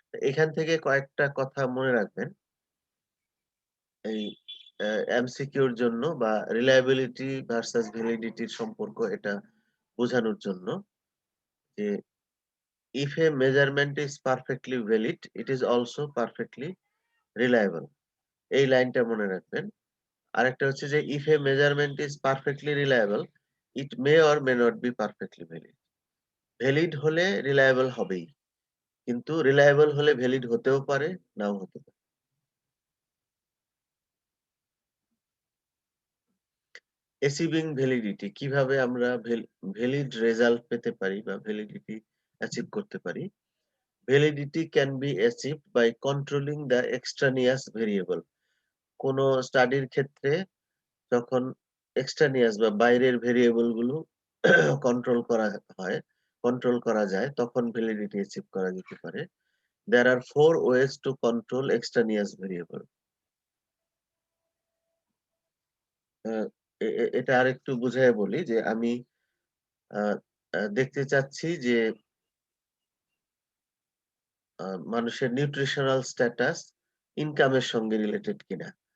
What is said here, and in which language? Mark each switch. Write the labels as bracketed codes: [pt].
[bn] এখান থেকে কয়েকটা কথা মনে রাখবেন এই এমসিকিউর জন্য, বা রিলায়েবিলিটি ভার্সাস ভ্যালিডিটির সম্পর্ক এটা বোঝানোর জন্য, যে [en] if a measurement is perfectly valid, it is also perfectly reliable. [bn] এই লাইনটা মনে রাখবেন। আরেকটা হচ্ছে যে [en] if a measurement is perfectly reliable, it may or may not be perfectly valid. [bn] Valid হলে রিলায়েবল হবেই, কিন্তু রিলায়েবল হলে ভ্যালিড হতেও পারে, নাও হতে পারে। অ্যাচিভিং ভ্যালিডিটি, কিভাবে আমরা ভ্যালিড রেজাল্ট পেতে পারি বা ভ্যালিডিটি অ্যাচিভ করতে পারি? [en] Validity can be achieved by controlling the extraneous variable. [bn] কোন স্টাডির ক্ষেত্রে যখন এক্সট্রানিয়াস বা বাইরের ভেরিয়েবল গুলো কন্ট্রোল করা হয়, কন্ট্রোল করা যায়, তখন ভ্যালিডিটি অ্যাচিভ করা যেতে পারে। [en] There are 4 ways to control extraneous variable. [bn] আহ, এটা আরেকটু বুঝাইয়া বলি যে আমি আহ, দেখতে চাচ্ছি যে মানুষের নিউট্রিশনাল স্ট্যাটাস ইনকামের সঙ্গে রিলেটেড কিনা।